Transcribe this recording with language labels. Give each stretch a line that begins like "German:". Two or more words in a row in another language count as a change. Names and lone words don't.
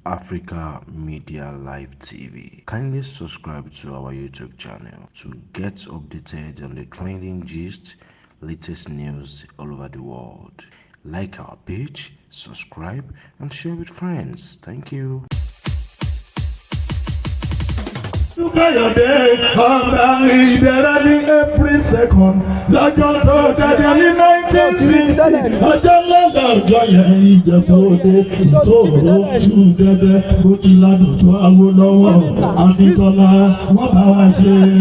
English: Africa Media Live T V. Kindly subscribe to our YouTube channel to get updated on the trending gist, latest news all over the world. Like our page, subscribe, and share with friends. Thank you.
Yoruba: Olúkáyọ̀dé, ọba Ìdẹ̀ra ní
English: April second,
Yoruba: lọ́jọ́ tó jáde ní
English: nineteen sixty.
Yoruba: Ọjọ́ ńlá lọ́jọ́ yẹn, Ìjẹ̀bú Òde, ìtòrò ojú dẹdẹ, bó ti ládùn tó Awólọ́wọ̀, Akíntọ́lá, wọ́n bá wa ṣe.